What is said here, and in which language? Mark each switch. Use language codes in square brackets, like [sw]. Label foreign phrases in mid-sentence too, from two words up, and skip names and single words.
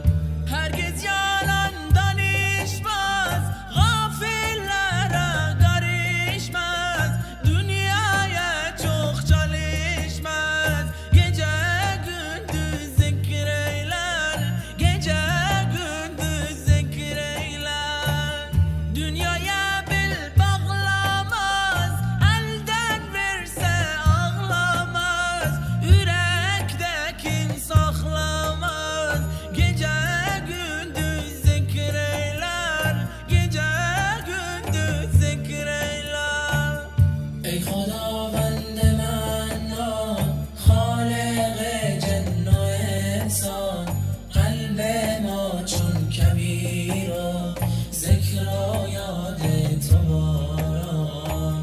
[tr] Herkes yalandan içmez, gafillere karışmaz, dünyaya çok çalışmaz, gece gündüz zikir eyler, gece gündüz zikir eyler. Dünyaya bil bağlamaz, elden verse ağlamaz, yürekteki saklamaz, gece [fa] ای خداوند منان، خالق جن و انسان، قلب ما چون کبیر و ذکر و یاد تو باران.